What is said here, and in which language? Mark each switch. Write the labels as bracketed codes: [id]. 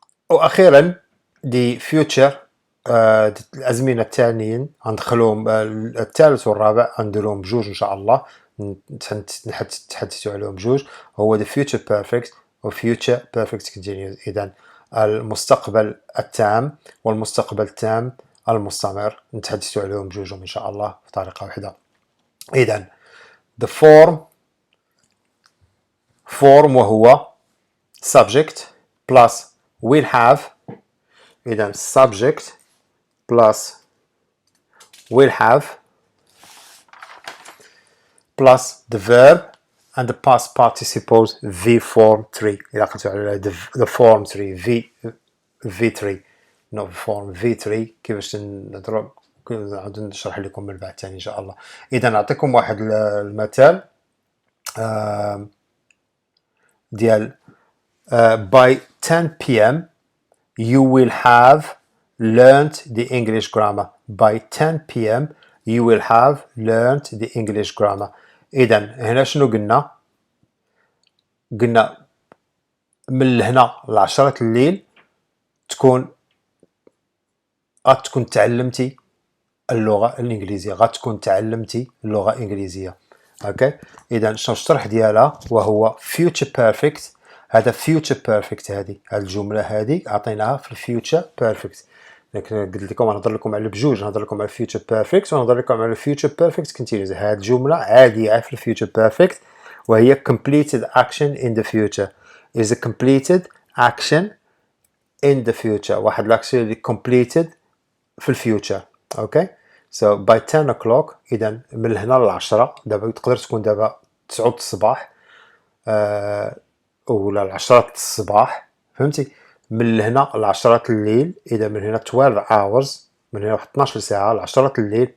[ar] واخيرا دي فيوتشر الازمنه الثانيين غندخلوهم الثالث والرابع غنديرهم بجوج ان شاء الله. نتحدثوا عليهم بجوج. هو the future perfect و future perfect continuous. اذا المستقبل التام والمستقبل التام المستمر نتحدثوا عليهم بجوجهم ان شاء الله بطريقه واحده. [en] اذا the form [ar] وهو [en] subject plus will have. إذا subject plus will have plus the verb and the past participles v form 3. [ar] إذا قلت على the form 3 v3 no form v3 كيفاش نضرب نعاود نشرح لكم من بعد ثاني ان شاء الله. اذا نعطيكم واحد المثال ديال by 10 p.m. [en] you will have learned the English grammar. By 10 p.m. you will have learned the English grammar. [ar] اذا هنا شنو قلنا من هنا ل10 الليل غتكون تعلمتي اللغة الإنجليزية. اللغة الإنجليزية. اوكي. إذا شنو الشرح ديالها وهو future perfect. هذا future perfect. هذه الجملة هذه عطيناها في future perfect. قلت لكم نهضر لكم على بجوج. نهضر لكم على future perfect ونهضر لكم على future perfect continuous. هذه الجملة عادية في future perfect [en] وهي completed action in the future is a completed action in the future. [ar] واحد الاكشن اللي completed في الفيوتشر. اوكي so by 10 o'clock اذا من هنا للعشرة، دابا تقدر تكون دابا 9 الصباح ولا العشرة الصباح، فهمتي؟ من هنا لعشرة الليل، اذا من هنا 12 hours، من هنا واحد 12 ساعة لعشرة الليل.